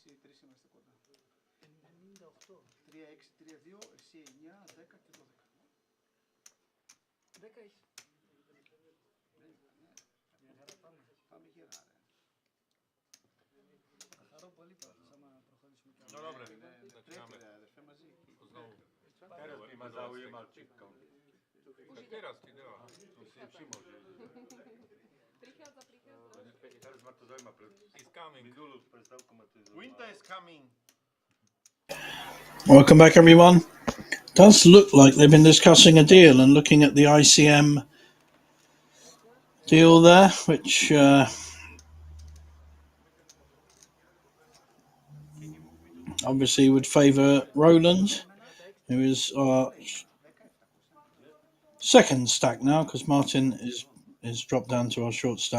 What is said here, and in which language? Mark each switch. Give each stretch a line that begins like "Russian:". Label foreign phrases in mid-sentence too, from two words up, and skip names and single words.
Greek: είμαστε κοντά. 3-6, 3-2, εσύ 9, 10 και 12. 10 έχει. Μια χαρά πάμε. Πάμε γερά, ρε. Θα χαρώ πολύ πάντως, άμα προχωρήσουμε κι άλλο.
Slovak: No dobre,
Greek: Πρέπει,
Slovak: začíname.
Greek: ρε, αδερφέ, μαζί.
Slovak: Znovu. Teraz by ma zaujímal
English: chip count.
Slovak: Tak teraz ti dáva. Som si všimol, že... Prichádza. Teraz ma to zaujíma.
English: He's coming.
Slovak: Minulú prestávku ma to zaujíma.
English: Winter is coming. Welcome back, everyone. Does look like they've been discussing a deal and looking at the ICM deal there, which obviously would favour Roland, who is our second stack now, because Martin is dropped down to our short stack.